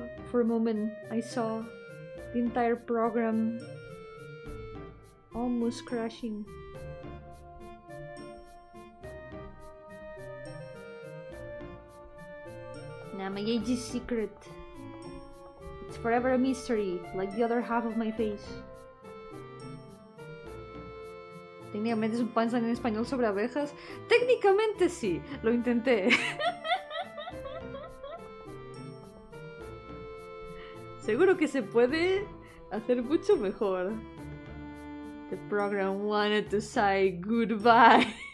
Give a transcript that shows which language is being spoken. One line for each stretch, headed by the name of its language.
English: For a moment, I saw the entire program almost crashing. Nah, my age is secret. It's forever a mystery, like the other half of my face.
Spanish: Técnicamente es un punchline en español sobre abejas. Técnicamente sí, lo intenté. Seguro que se puede hacer mucho mejor.
English: The program wanted to say goodbye.